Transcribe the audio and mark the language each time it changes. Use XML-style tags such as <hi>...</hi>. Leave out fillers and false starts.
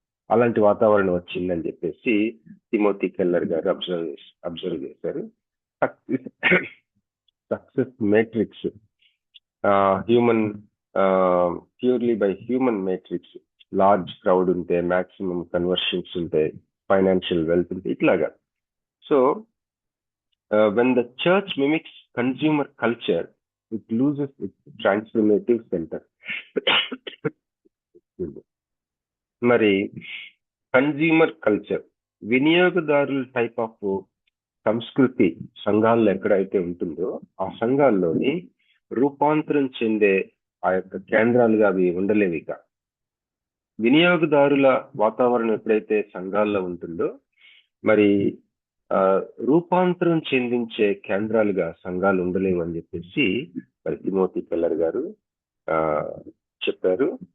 <te>అలాంటి వాతావరణం వచ్చిందని చెప్పేసి తిమోతి కెల్లర్ గారు అబ్జర్వ్ చేశారు.</te> <en>Success metrics, human purely by human metrics, large crowd ఉంటే, maximum conversions ఉంటాయి, financial wealth ఉంటే, ఇట్లాగా. So when the church mimics consumer culture, it loses its transformative center.</en> <te>మరి కన్జ్యూమర్ కల్చర్, వినియోగదారుల టైప్ ఆఫ్ సంస్కృతి సంఘాల్లో ఎక్కడైతే ఉంటుందో ఆ సంఘాల్లోని రూపాంతరం చెందే ఆ యొక్క కేంద్రాలుగా అవి ఉండలేవు. ఇక వినియోగదారుల వాతావరణం ఎప్పుడైతే సంఘాల్లో ఉంటుందో మరి రూపాంతరం చెందించే కేంద్రాలుగా సంఘాలు ఉండలేవు అని చెప్పేసి మరి తిమోతి కెల్లర్ గారు చెప్పారు.</te>